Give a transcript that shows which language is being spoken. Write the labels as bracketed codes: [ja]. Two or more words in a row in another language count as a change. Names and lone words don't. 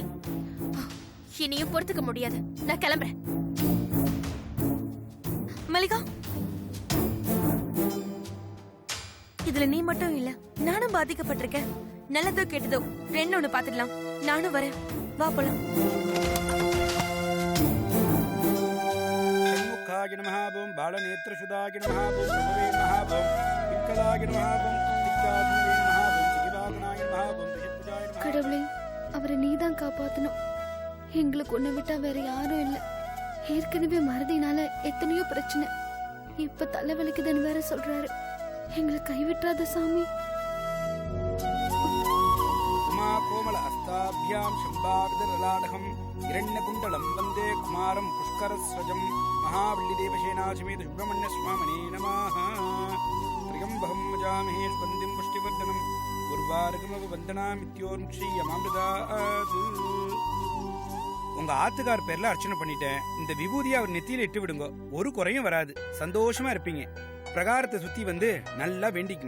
[ta] இனியும் பொறுத்துக்க முடியாது. நான் கிளம்புறேன். மல்லிகா, இதுல நீ மட்டும் இல்ல, நானும் பாதிக்கப்பட்டிருக்கேன். நல்லதோ கெட்டதோ ரெண்டு ஒண்ணு பாத்துக்கலாம். நானும் வரேன், வா போலாம். [sa] षण्मुखाय नमः ॐ बालनेत्रसुधाय नमः ॐ प्रभवे नमः ॐ पिङ्गलाय नमः ॐ दिक्काधुवे नमः ॐ सिगिवागनाय नमः ॐ दशभुजाय नमः। [ta] கடவுளே, அவரை நீதான் காப்பாத்தணும். எங்களுக்கு ஒண்ணு விட்டா வேற யாரும் இல்ல. ஏற்கனவே மறதினால எத்தனையோ பிரச்சனை. இப்ப தலைவலிக்குதுன்னு வேற சொல்றாரு. எங்களை கைவிட்டாத சாமி. [sa] उमा कोमल हस्ताभ्यां शम्भाविदललाडहं हिरण्यकुण्डलं वन्दे कुमारं पुष्करस्रजं महावल्लिदेवसेनासमेत सुब्रह्मण्यस्वामिने नमः। त्र्यम्बकं वजामहे सुगन्धिं पुष्टिवर्धनं उर्वारुकमवन्दनामित्योर्मुक्षीयमामृतात्। [ta] உங்க ஆத்துக்கார் பேர்ல அர்ச்சனை பண்ணிட்டேன். இந்த விபூதியை அவர் நெத்தியில இட்டு விடுங்க, ஒரு குறையும் வராது. சந்தோஷமா இருப்பீங்க. பிரகாரத்தை சுத்தி வந்து நல்லா வேண்டிக்குங்க.